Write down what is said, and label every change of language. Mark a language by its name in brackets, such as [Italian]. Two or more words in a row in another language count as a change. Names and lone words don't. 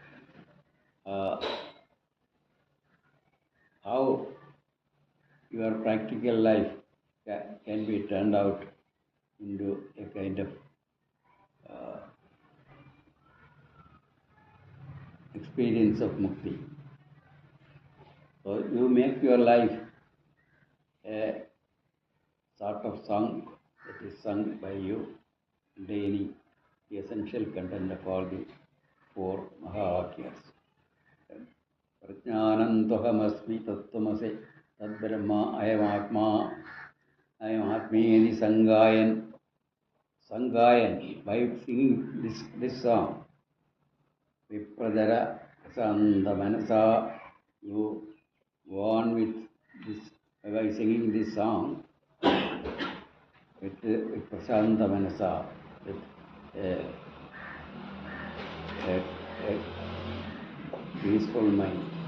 [English] How your practical life can be turned out into a kind of experience of mukti. So you make your life a sort of song that is sung by you, containing the essential content of all the four Mahavakyas. [Sanskrit] Prajnanantohamasmi tattvamasi tadbrahma ayamatma ayamatmeni sangayan. Sangayan, [English] by singing this song, [Sanskrit] Viprajara Sandamanasa, [English] you go on with this, by singing this song with [Sanskrit] Prasanta Manasa, [English] with a peaceful mind.